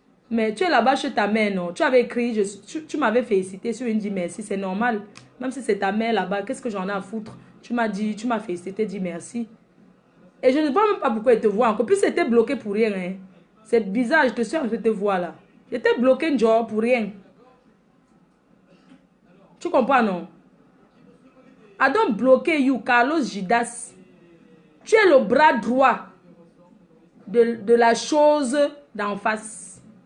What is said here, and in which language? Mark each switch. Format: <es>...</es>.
<fr>Mais tu es là-bas chez ta mère, non? Tu avais écrit, tu m'avais félicité sur une dit merci, c'est normal. Même si c'est ta mère là-bas, qu'est-ce que j'en ai à foutre? Tu m'as dit, tu m'as félicité, dit merci. Et je ne vois même pas pourquoi elle te voit encore. Puis c'était bloqué pour rien. Hein. C'est bizarre, je te suis en train de te voir là. J'étais bloqué genre pour rien. Tu comprends, non?</fr> <en>I don't block you, Carlos Gidas.</en> <fr>Tu es le bras droit de la chose d'en face.</fr>